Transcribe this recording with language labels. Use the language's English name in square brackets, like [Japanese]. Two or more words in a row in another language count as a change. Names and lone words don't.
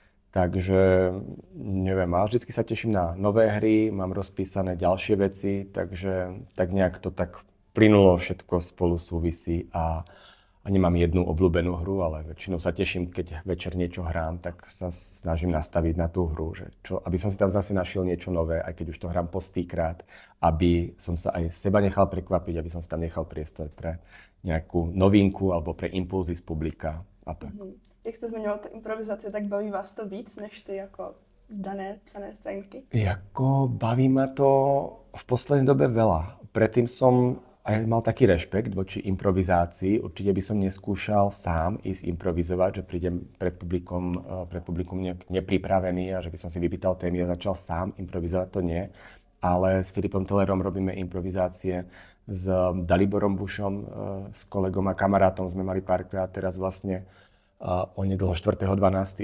[Slovak] Takže neviem, ale vždycky sa teším na nové hry, mám rozpísané ďalšie veci, takže tak nejak to tak plynulo, všetko spolu súvisí a nemám jednu obľúbenú hru, ale väčšinou sa teším, keď večer niečo hrám, tak sa snažím nastaviť na tú hru, že aby som si tam zase našiel niečo nové, aj keď už to hrám po stýkrát, aby som sa aj seba nechal prekvapiť, aby som si tam nechal priestor pre nejakú novinku alebo pre impulzy z publika a tak. [Czech] Jak jste zmiňoval ty improvizace, tak baví vás to víc než ty jako dané psané scénky? [Slovak] Jako baví ma to v poslednej dobe veľa. Predtým som aj mal taký rešpekt voči improvizácii. Určite by som neskúšal sám ísť improvizovať, že prídem pred publikum nepripravený a že by som si vypýtal témy a začal sám improvizovať, to nie. Ale s Filipom Tellerom robíme improvizácie, s Daliborom Bušom, s kolegom a kamarátom sme mali párkrát, teraz vlastne onedlho 4.12.